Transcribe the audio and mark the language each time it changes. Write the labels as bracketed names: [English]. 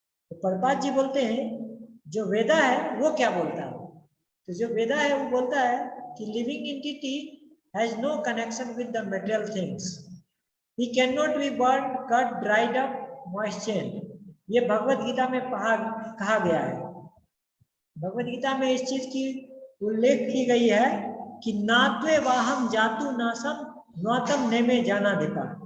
[Hindi] तो प्रभुपाद जी बोलते हैं जो वेदा है वो क्या बोलता है? तो जो वेदा है वो बोलता है कि living entity [English] has no connection with the material things. He cannot be burned, cut, dried up, moistened. [Hindi] ये भगवत गीता में कहा गया है। भगवत गीता में इस चीज की उल्लेख की गई है कि [Sanskrit] नात्वे वाहम जातु नासम नौतम नेमे जाना देता।